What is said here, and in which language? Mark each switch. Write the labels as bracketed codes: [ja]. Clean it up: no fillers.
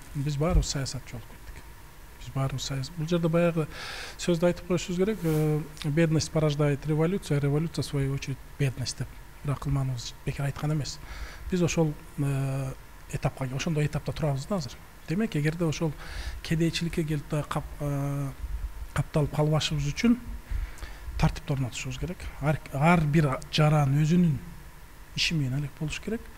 [ky] Биз баарыбыз саясатчы болуп кеттик. Биз баарыбыз саясат. Бул жерде баягы сөздү айтып коюшубуз керек. [ru] Бедность порождает революцию, а революция в свою очередь бедность [ky] деп. Бирок кылманыбыз бекер айткан эмес. Биз ошол этапка, ошондой этапта турабыз да азыр. Демек, эгерде ошол кедейчиликке келип да капталып калбашыбыз үчүн тартипти орнотушубуз керек. Ар бир жаран өзүнүн иши менен алек болуш керек.